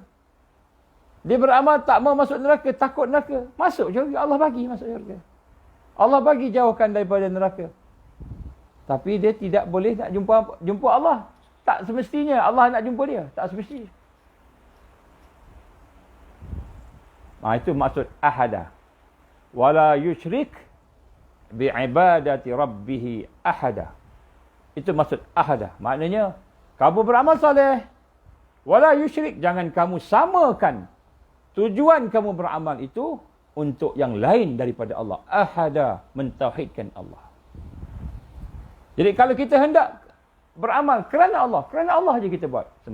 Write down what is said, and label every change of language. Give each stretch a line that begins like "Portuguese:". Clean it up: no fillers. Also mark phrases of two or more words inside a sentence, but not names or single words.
Malay: Dia beramal tak mau masuk neraka, takut neraka. Masuk syurga, Allah bagi masuk syurga. Allah bagi jauhkan daripada neraka. Tapi dia tidak boleh nak jumpa Allah. Tak semestinya Allah nak jumpa dia. Tak semestinya. Itu maksud ahada.
Arabic: ولا يشرك بعبادة ربه أحدا.
Malay: Itu maksud ahada. Maknanya, kamu beramal soleh.
Arabic: ولا يشرك.
Malay: Jangan kamu samakan tujuan kamu beramal itu untuk yang lain daripada Allah. Ahada. Mentauhidkan Allah. Jadi kalau kita hendak beramal kerana Allah je kita buat.